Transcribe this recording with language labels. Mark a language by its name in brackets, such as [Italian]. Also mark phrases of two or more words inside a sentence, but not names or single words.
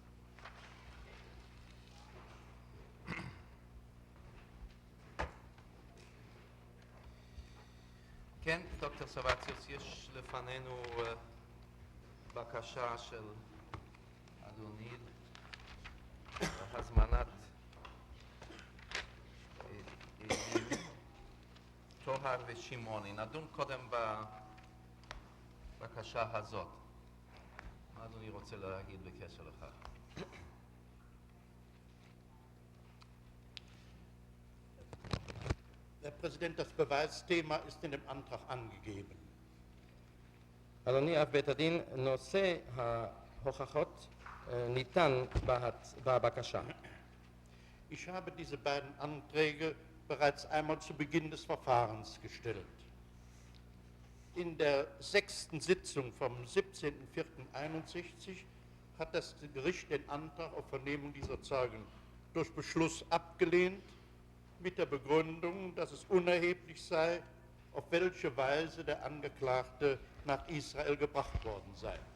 [Hebrew] כן, דוקטור סבציוס, יש לפנינו בקשה של אדוני להזמנת עדים טוהר ושמעוני. נדון קודם בבקשה הזאת. מה אדוני רוצה להגיד בקשר לכך? [German] Herr Präsident, das Beweisthema ist in dem Antrag angegeben. [Hebrew] אדוני אב בית הדין, נושא ההוכחות ניתן בבקשה. [German] Ich habe diese beiden Anträge bereits einmal zu Beginn des Verfahrens gestellt. In der 6. Sitzung vom 17.04.61 hat das Gericht den Antrag auf Vernehmung dieser Zeugen durch Beschluss abgelehnt, mit der Begründung, dass es unerheblich sei, auf welche Weise der Angeklagte nach Israel gebracht worden sei.